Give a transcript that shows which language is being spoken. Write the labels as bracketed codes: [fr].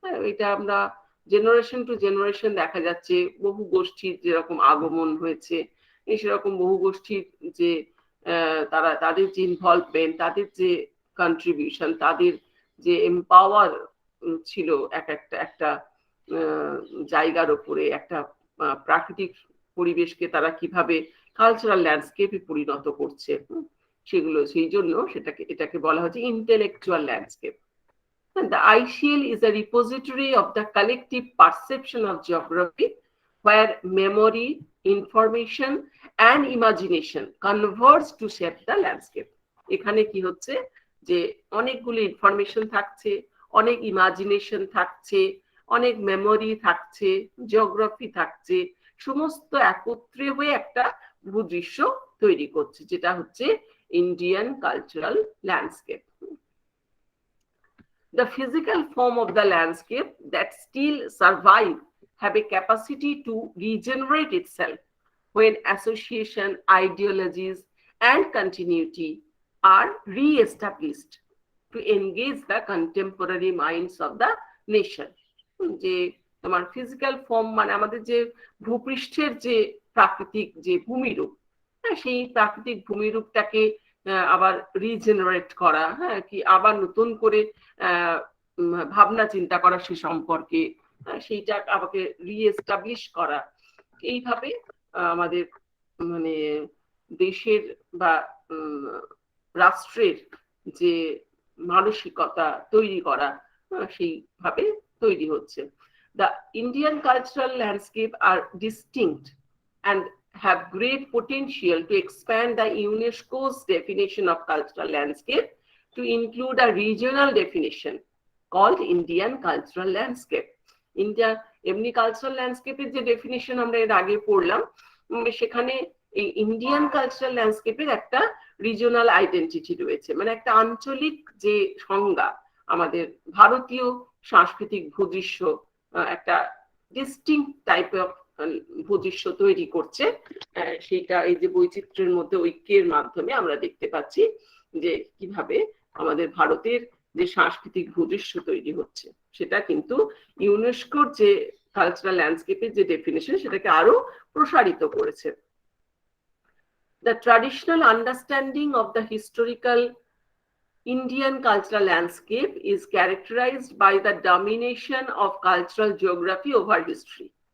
[bn] এটা আমরা generation to generation দেখা যাচ্ছে বহু গোষ্ঠীর যেরকম আগমন হয়েছে, সেরকম বহু গোষ্ঠীর যে তাদের যে ইনভলভমেন্ট, তাদের যে কন্ট্রিবিউশন, তাদের যে এম্পাওয়ার ছিল একটা জায়গার উপরে, একটা প্রাকৃতিক পরিবেশকে তারা কিভাবে কালচারাল ল্যান্ডস্কেপে পরিণত করছে, সেগুলো সেই জন্য এটাকে বলা হচ্ছে intellectual landscape. [en] The ICL is a repository of the collective perception of geography, where memory, information, and imagination converge to shape the landscape. [bn] এখানে কি হচ্ছে যে অনেকগুলো ইনফরমেশন থাকছে, অনেক ইমাজিনেশন থাকছে, অনেক মেমোরি থাকছে, জিওগ্রাফি থাকছে, সমস্ত একত্রে হয়ে একটা ভূদৃশ্য তৈরি করছে, যেটা হচ্ছে Indian cultural landscape. [en] The physical form of the landscape that still survive have a capacity to regenerate itself when association, ideologies, and continuity are re-established to engage the contemporary minds of the nation. [bn] যে তোমার physical form মানে আমাদের যে ভূপৃষ্ঠের যে প্রাকৃতিক যে ভূমিরূপ, সেই প্রাকৃতিক ভূমিরূপটাকে আবার রিজেনারেট করা, কি আবার নতুন করে ভাবনা চিন্তা করা সে সম্পর্কে, সেইটা আমাকে রিএস্টাবলিশ করা। এইভাবে আমাদের মানে দেশের বা রাষ্ট্রের যে মানসিকতা তৈরি করা, সেইভাবে তৈরি হচ্ছে। [en] The Indian cultural landscape are distinct and have great potential to expand the UNESCO's definition of cultural landscape to include a regional definition called Indian cultural landscape. [bn] India এমনি কালচারাল ল্যান্ডস্কেপের যে ডেফিনিশন আমরা এর আগে পড়লাম, সেখানে এই ইন্ডিয়ান কালচারাল ল্যান্ডস্কেপের একটা regional identity রয়েছে, মানে একটা আঞ্চলিক যে সংজ্ঞা, আমাদের ভারতীয় সাংস্কৃতিক ভূদৃশ্য একটা ডিস্টিংক্ট টাইপ অফ ভূদৃশ্য তৈরি করছে। সেটা এই যে বৈচিত্র্যের মধ্যে ঐক্যের মাধ্যমে আমরা দেখতে পাচ্ছি যে কিভাবে আমাদের ভারতের যে সাংস্কৃতিক ভূদৃশ্য তৈরি হচ্ছে, সেটা কিন্তু ইউনেস্কোর যে কালচারাল ল্যান্ডস্কেপের যে ডেফিনেশন সেটাকে আরো প্রসারিত করেছে। [en] The traditional understanding of the historical Indian cultural landscape is characterized by the domination of cultural geography over history.